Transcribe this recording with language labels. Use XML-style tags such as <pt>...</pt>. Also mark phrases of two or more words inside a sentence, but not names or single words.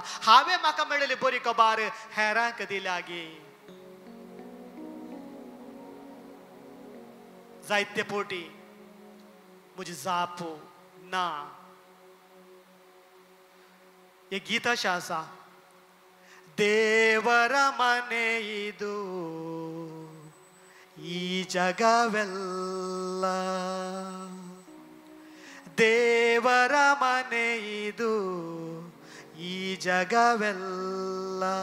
<kok>हांवें म्हाका मेळिल्ली बरी खबर हेरांक दिल्या गे. जायते पोटी म्हजी जाप ना. एक गीत अशें आसा,</kok> <kn>ದೇವರ ಮನೆ ಇದು ಈ ಜಗವೆಲ್ಲ, ದೇವರ ಮನೆ ಇದು ಈ ಜಗವೆಲ್ಲ,</kn>